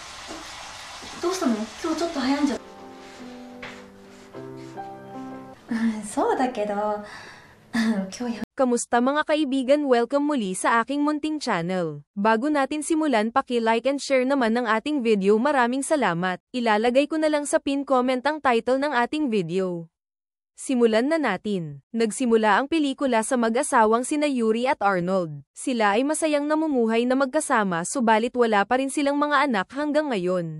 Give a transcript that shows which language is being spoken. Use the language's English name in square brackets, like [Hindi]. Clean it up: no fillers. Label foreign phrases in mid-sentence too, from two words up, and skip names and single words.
[Japanese] どうしたの？今日ちょっと早いんじゃ。そうだけど、今日 [Filipino] Kamusta mga kaibigan? Welcome muli sa aking munting channel. Bago natin simulan, paki- [English] like and share [Filipino] naman ng ating video. Maraming salamat. Ilalagay ko na lang sa [English] pin comment [Filipino] ang title ng ating video. Simulan na natin. Nagsimula ang pelikula sa mag-asawang sina Yuri at Arnold. Sila ay masayang namumuhay na magkasama subalit wala pa rin silang mga anak hanggang ngayon.